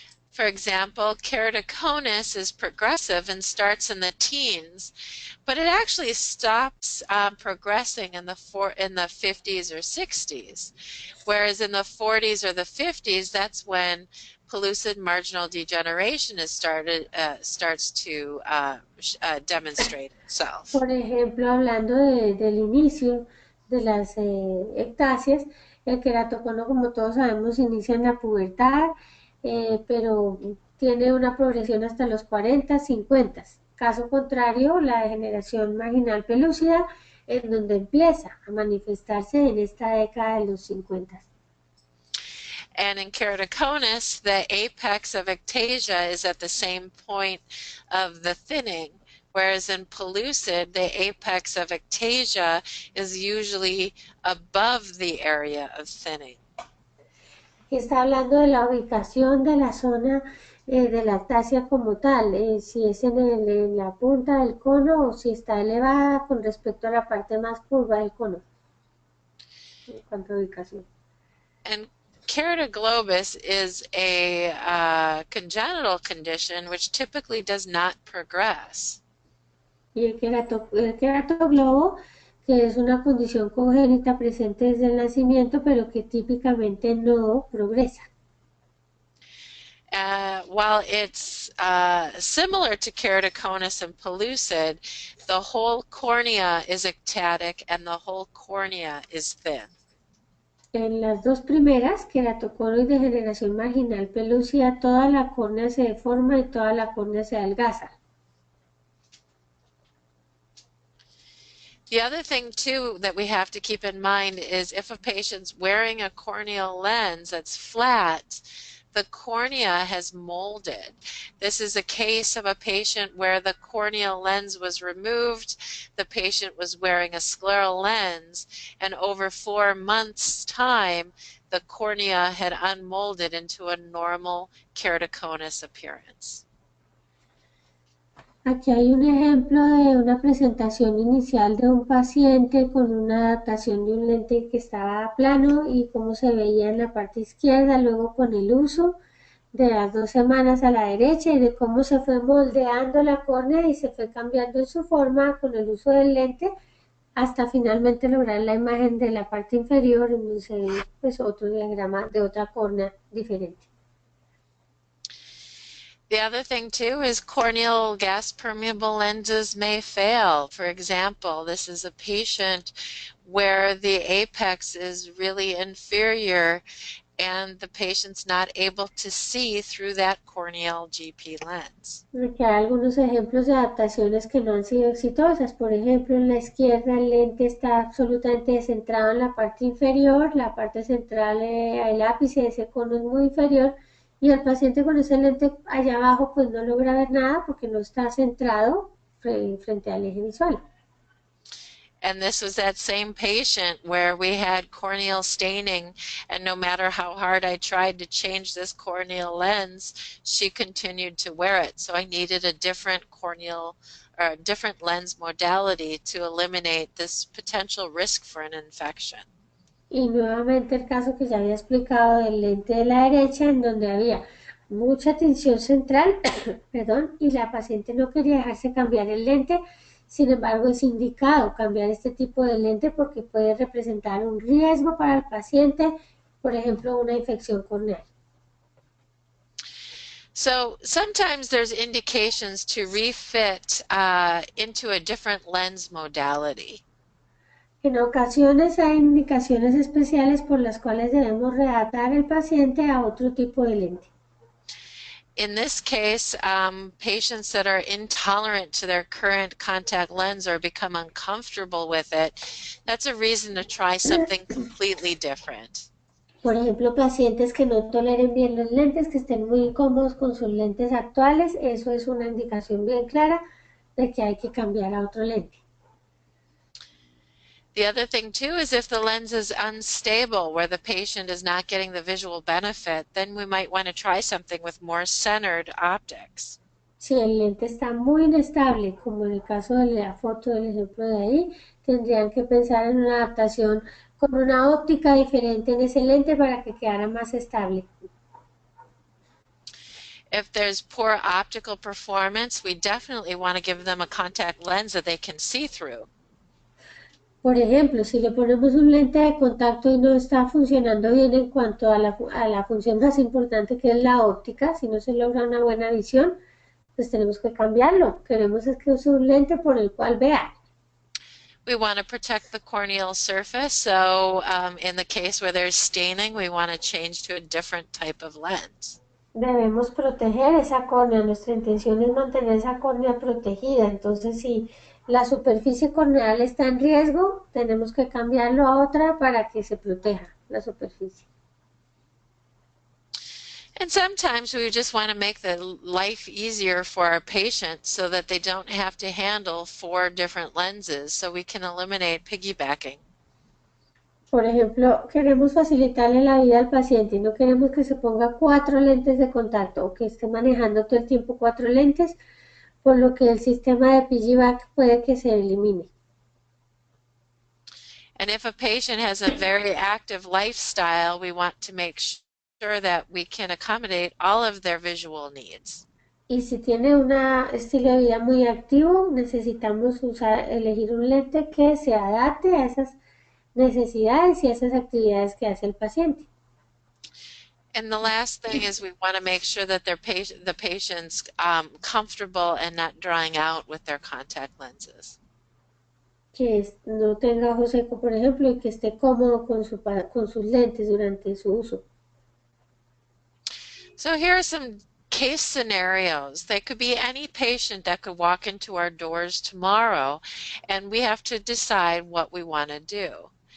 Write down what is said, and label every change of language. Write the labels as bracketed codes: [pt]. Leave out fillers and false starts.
[en] For example, keratoconus is progressive and starts in the teens, but it actually stops progressing in the 50s or 60s, whereas in the 40s or the 50s, that's when pellucid marginal degeneration starts to demonstrate itself. [es] Por ejemplo, hablando del inicio de las ectasias, el queratocono, como todos sabemos, inicia en la pubertad, pero tiene una progresión hasta los 40, 50. Caso contrario, la degeneración marginal pelúcida, en donde empieza a manifestarse en esta década de los 50. [en] And in keratoconus, the apex of ectasia is at the same point of the thinning, whereas in pellucid, the apex of ectasia is usually above the area of thinning. [es] Está hablando de la ubicación de la zona de la ectasia como tal, si es en la punta del cono o si está elevada con respecto a la parte más curva del cono, en cuanto a ubicación. [en] And keratoglobus is a congenital condition which typically does not progress. [es] Y el queratoglobo, que es una condición congénita presente desde el nacimiento, pero que típicamente no progresa. [en] While it's similar to keratoconus and pellucid, the whole cornea is ectatic and the whole cornea is thin. [es] En las dos primeras, queratocono y degeneración marginal pelúcida, toda la córnea se deforma y toda la córnea se adelgaza. [en] The other thing, too, that we have to keep in mind is if a patient's wearing a corneal lens that's flat, the cornea has molded. This is a case of a patient where the corneal lens was removed, the patient was wearing a scleral lens, and over 4 months' time, the cornea had unmolded into a normal keratoconus appearance. [es] Aquí hay un ejemplo de una presentación inicial de un paciente con una adaptación de un lente que estaba plano y cómo se veía en la parte izquierda, luego con el uso de las 2 semanas a la derecha y de cómo se fue moldeando la córnea y se fue cambiando en su forma con el uso del lente hasta finalmente lograr la imagen de la parte inferior en donde se ve pues, otro diagrama de otra córnea diferente. [en] The other thing, too, is corneal gas permeable lenses may fail. For example, this is a patient where the apex is really inferior and the patient's not able to see through that corneal GP lens. [es] Aquí hay algunos ejemplos de adaptaciones que no han sido exitosas. Por ejemplo, en la izquierda el lente está absolutamente centrado en la parte inferior, la parte central, el ápice de ese cono es muy inferior y el paciente con ese lente allá abajo pues no logra ver nada porque no está centrado frente al eje visual. [en] And this was that same patient where we had corneal staining, and no matter how hard I tried to change this corneal lens, she continued to wear it. So I needed a different corneal or a different lens modality to eliminate this potential risk for an infection. [es] Y nuevamente el caso que ya había explicado del lente de la derecha, en donde había mucha tensión central, perdón, y la paciente no quería dejarse cambiar el lente. Sin embargo, es indicado cambiar este tipo de lente porque puede representar un riesgo para el paciente, por ejemplo, una infección corneal. [en] So sometimes there's indications to refit into a different lens modality. [es] En ocasiones hay indicaciones especiales por las cuales debemos readaptar al paciente a otro tipo de lente. [en] In this case, patients that are intolerant to their current contact lens or become uncomfortable with it, that's a reason to try something completely different. [es] Por ejemplo, pacientes que no toleren bien los lentes, que estén muy incómodos con sus lentes actuales, eso es una indicación bien clara de que hay que cambiar a otro lente. [en] The other thing too is if the lens is unstable, where the patient is not getting the visual benefit, then we might want to try something with more centered optics. [es] Si el lente está muy inestable, como en el caso de la foto del ejemplo de ahí, tendrían que pensar en una adaptación con una óptica diferente en ese lente para que quedara más estable. [en] If there's poor optical performance, we definitely want to give them a contact lens that they can see through. [es] Por ejemplo, si le ponemos un lente de contacto y no está funcionando bien en cuanto a la función más importante que es la óptica, si no se logra una buena visión, pues tenemos que cambiarlo. Queremos es que use un lente por el cual vea. [en] We want to protect the corneal surface, so in the case where there's staining, we want to change to a different type of lens. [es] Debemos proteger esa córnea, nuestra intención es mantener esa córnea protegida, entonces si la superficie corneal está en riesgo, tenemos que cambiarlo a otra para que se proteja la superficie. [en] And sometimes we just want to make the life easier for our patients so that they don't have to handle 4 different lenses, so we can eliminate piggybacking. [es] Por ejemplo, queremos facilitarle la vida al paciente y no queremos que se ponga 4 lentes de contacto o que esté manejando todo el tiempo 4 lentes, por lo que el sistema de piggyback puede que se elimine. [en] And if a patient has a very active lifestyle, we want to make sure that we can accommodate all of their visual needs. [es] Y si tiene un estilo de vida muy activo, necesitamos elegir un lente que se adapte a esas necesidades y a esas actividades que hace el paciente. [en] And the last thing is we want to make sure that the patient's comfortable and not drying out with their contact lenses. [es] Que no tenga ojo seco, por ejemplo, y que esté cómodo con sus lentes durante su uso. [en] So here are some case scenarios. They could be any patient that could walk into our doors tomorrow, and we have to decide what we want to do.